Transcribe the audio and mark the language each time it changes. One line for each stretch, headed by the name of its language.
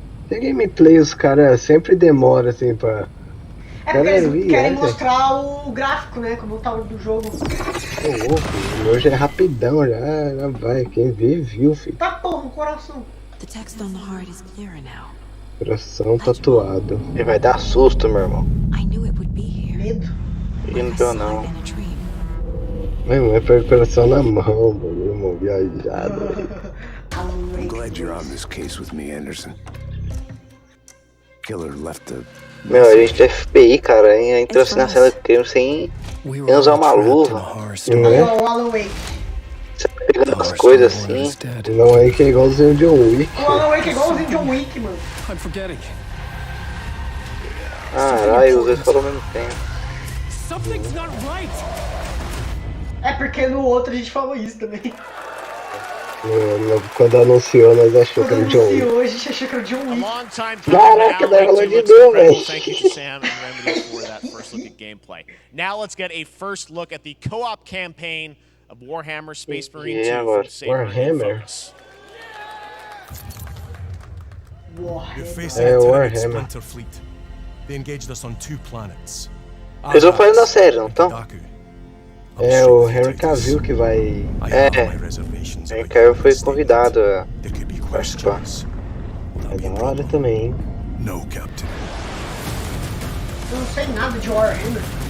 Portuguese: Tem gameplay, os caras sempre demoram assim pra. É porque eles querem mostrar o gráfico, né? Como tá o do jogo. Ô louco, o meu já é rapidão, já vai. Quem vê, viu, filho. Tá porra, um coração.
English: The text on the heart is clearer now.
Portuguese: Coração tatuado. Ele vai dar susto, meu irmão.
English: I knew it would be here.
Portuguese: Medo. Ele não deu não. Minha mãe põe o coração na mão, meu irmão, viajado.
English: I'm glad you're on this case with me, Anderson. killer left a
Portuguese: Meu, a gente é FBI, cara. A gente entrou assim na cena do crime sem usar uma luva. Aí, ó, o Alan Wake. Pegando as coisas assim. Não é que é igualzinho de John Wick. O Alan Wake é igualzinho John Wick, mano.
English: I'm forgetting.
Portuguese: Caralho, os dois foram ao mesmo tempo.
English: Something's not right.
Portuguese: É porque no outro a gente falou isso também. Quando anunciou, nós achou que era o John Wick. Anunciou, a gente achou que era o John Wick. Caraca, nós falou de novo, velho.
English: Thank you to Sam and Remedy for that first look at gameplay. Now let's get a first look at the co-op campaign of Warhammer Space Marine 2 from Saber and Focus. You're facing a terrific splinter fleet. They engaged us on 2 planets.
Portuguese: Eles vão fazer na série, não estão? É o Henry Cavill que vai. Henry Cavill foi convidado a participar. É da hora também, hein?
English: No, Captain.
Portuguese: Eu não sei nada de Warhammer.